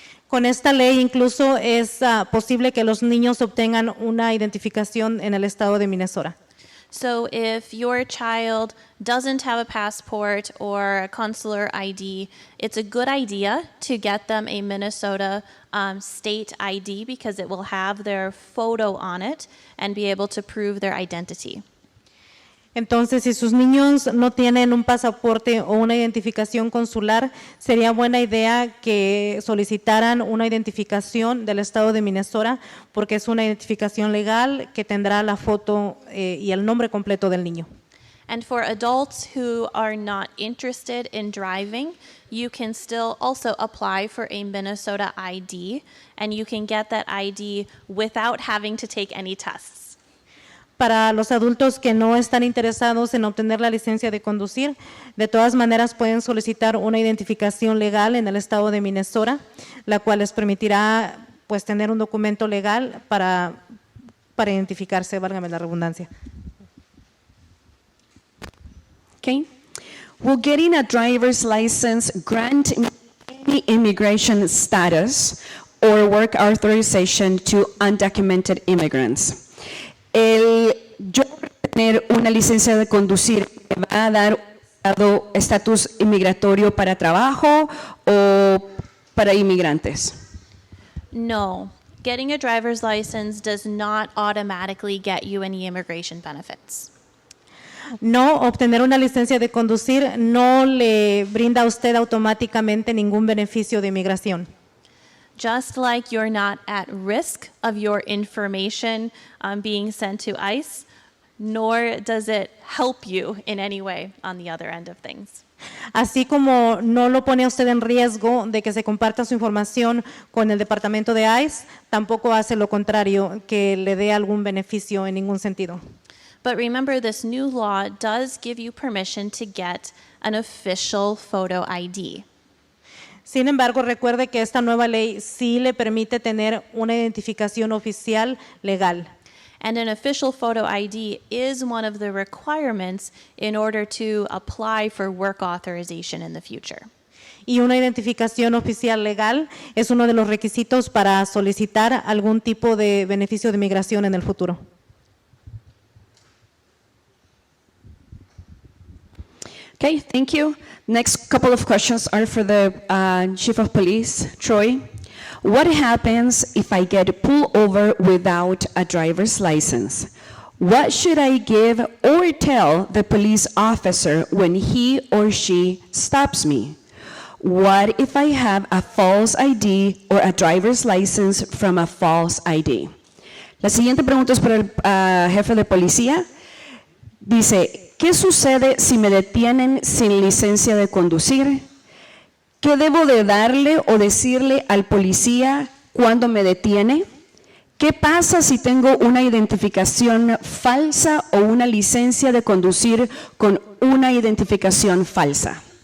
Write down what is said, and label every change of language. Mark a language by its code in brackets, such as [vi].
[es] Con esta ley incluso es posible que los niños obtengan una identificación en el estado de Minnesota. [en] So if your child doesn't have a passport or a consular ID, it's a good idea to get them a Minnesota state ID, because it will have their photo on it and be able to prove their identity. [es] Entonces, si sus niños no tienen un pasaporte o una identificación consular, sería buena idea que solicitaran una identificación del estado de Minnesota, porque es una identificación legal que tendrá la foto y el nombre completo del niño. [en] And for adults who are not interested in driving, you can still also apply for a Minnesota ID, and you can get that ID without having to take any tests. [es] Para los adultos que no están interesados en obtener la licencia de conducir, de todas maneras pueden solicitar una identificación legal en el estado de Minnesota, la cual les permitirá pues tener un documento legal para identificarse, válgame la redundancia. [en] Okay. Will getting a driver's license grant any immigration status or work authorization to undocumented immigrants? [es] El yo tener una licencia de conducir, ¿me va a dar estatus inmigratorio para trabajo o para inmigrantes? [en] No, getting a driver's license does not automatically get you any immigration benefits. [es] No, obtener una licencia de conducir no le brinda a usted automáticamente ningún beneficio de inmigración. [en] Just like you're not at risk of your information being sent to ICE, nor does it help you in any way on the other end of things. [es] Así como no lo pone a usted en riesgo de que se comparta su información con el departamento de ICE, tampoco hace lo contrario, que le dé algún beneficio en ningún sentido. [en] But remember, this new law does give you permission to get an official photo ID. [es] Sin embargo, recuerde que esta nueva ley sí le permite tener una identificación oficial legal. [en] And an official photo ID is one of the requirements in order to apply for work authorization in the future. [es] Y una identificación oficial legal es uno de los requisitos para solicitar algún tipo de beneficio de migración en el futuro. [en] Okay, thank you. Next couple of questions are for the Chief of Police, Troy. What happens if I get pulled over without a driver's license? What should I give or tell the police officer when he or she stops me? What if I have a false ID or a driver's license from a false ID? [es] La siguiente pregunta es para el jefe de policía. Dice, ¿qué sucede si me detienen sin licencia de conducir? ¿Qué debo de darle o decirle al policía cuando me detiene? ¿Qué pasa si tengo una identificación falsa o una licencia de conducir con una identificación falsa?